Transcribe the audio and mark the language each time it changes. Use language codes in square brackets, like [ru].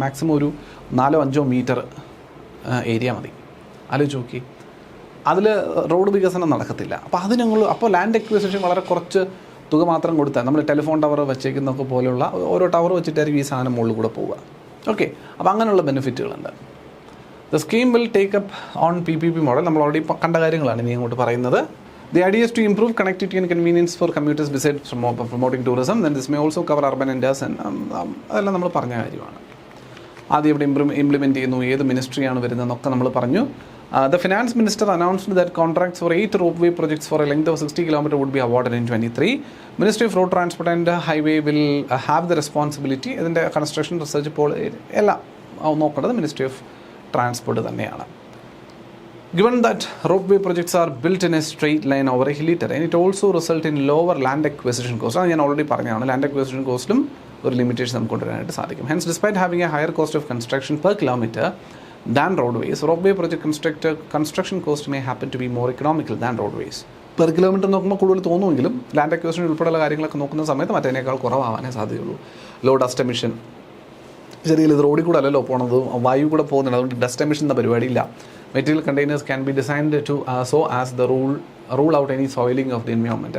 [ml] Maximum ഒരു 4-5 metre area മതി. ആലോചിച്ച് നോക്കി, അതിൽ റോഡ് വികസനം നടക്കത്തില്ല. അപ്പോൾ ലാൻഡ് എക്വിസിഷൻ വളരെ കുറച്ച് തുക മാത്രം കൊടുത്താൽ നമ്മൾ ടെലിഫോൺ ടവർ വെച്ചേക്കുന്നതൊക്കെ പോലെയുള്ള ഓരോ ടവർ വെച്ചിട്ടായിരിക്കും ഈ സാധനം മുകളിൽ കൂടെ പോവുക. ഓക്കെ, അപ്പോൾ അങ്ങനെയുള്ള ബെനിഫിറ്റുകളുണ്ട്. [en] The scheme will take up on PPP model. [ml] നമ്മൾ ഓൾറെഡി കണ്ട കാര്യങ്ങളാണ് ഇനി അങ്ങോട്ട് പറയുന്നത്. [en] The idea is to improve connectivity and convenience for commuters besides promoting tourism. Then this may also cover urban areas and [ml] അതെല്ലാം നമ്മൾ പറഞ്ഞ കാര്യമാണ്. ആദ്യം ഇവിടെ ഇംപ്ലിമെൻറ്റ് ചെയ്യുന്നു, ഏത് മിനിസ്ട്രിയാണ് വരുന്നതെന്നൊക്കെ നമ്മൾ പറഞ്ഞു. [en] The finance minister announced that contracts for 8 ropeway projects for a length of 60 km would be awarded in 2023. Ministry of Road Transport and Highway will have the responsibility. [ml] ഇതിൻ്റെ കൺസ്ട്രക്ഷൻ റിസർച്ച് ഇപ്പോൾ എല്ലാം നോക്കേണ്ടത് ministry of transport തന്നെയാണ്. [en] Given that ropeway projects are built in a straight line over a hilly terrain, it also result in lower land acquisition cost. [ml] അത് ഞാൻ already പറഞ്ഞതാണ്, land acquisition കോസ്റ്റിലും ഒരു limitation നമുക്ക് കൊണ്ടുവരാനായിട്ട് സാധിക്കും. [en] Hence, despite having a higher cost of construction per kilometer than roadways, ropeway project construction cost may happen to be more economical than roadways. [ml] Per kilometre നോക്കുമ്പോൾ കൂടുതൽ തോന്നുമെങ്കിലും ലാൻഡ് അക്വിസിഷൻ ഉൾപ്പെടെയുള്ള കാര്യങ്ങളൊക്കെ നോക്കുന്ന സമയത്ത് മറ്റേതിനേക്കാൾ കുറവാകാനേ സാധ്യതയുള്ളൂ. ലോ ഡസ്റ്റ് എമിഷൻ, ശരിയല്ല, ഇത് റോഡിൽ കൂടെ അല്ലല്ലോ പോണത്, വായു കൂടെ പോകുന്നുണ്ട്. അതുകൊണ്ട് ഡസ്റ്റ് എമിഷൻ എന്ന പരിപാടിയില്ല. [en] Material containers can be designed to so as the rule out any soiling of the environment.